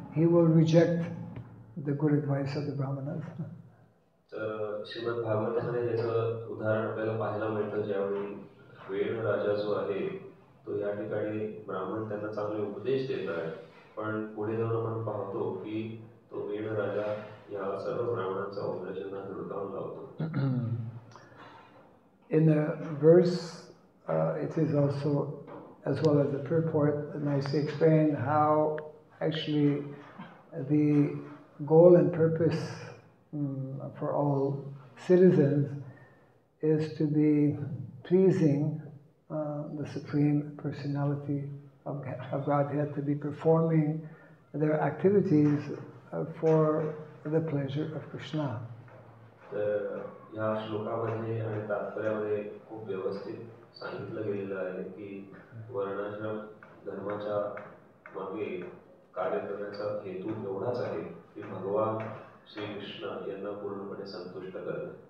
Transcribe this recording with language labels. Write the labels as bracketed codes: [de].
[en] He will reject the good advice of the Brahmanas. [mr] तर श्रीमद भागवतामध्ये याचं उदाहरण आपल्याला पाहायला मिळतं, ज्यावेळी वेण राजा जो आहे तो या ठिकाणी ब्राह्मण त्यांना चांगले उपदेश देत आहे, पण पुढे जाऊन आपण पाहतो की तो वेण राजा या सर्व ब्राह्मणांचा उपदेशांना धुडकावून लावतो. [en] In the verse, it is also, as well as the purport, nicely explained how actually the goal and purpose for all citizens is to be pleasing the Supreme Personality of Godhead, to be performing their activities for the pleasure of Krishna. [mr] तर या श्लोकामध्ये आणि तात्पर्यामध्ये खूप व्यवस्थित सांगितलं गेलेलं आहे की वर्णाश्रम धर्माच्या मागे कार्य करण्याचा हेतू एवढाच आहे की भगवान श्री कृष्ण यांना पूर्णपणे संतुष्ट करणे.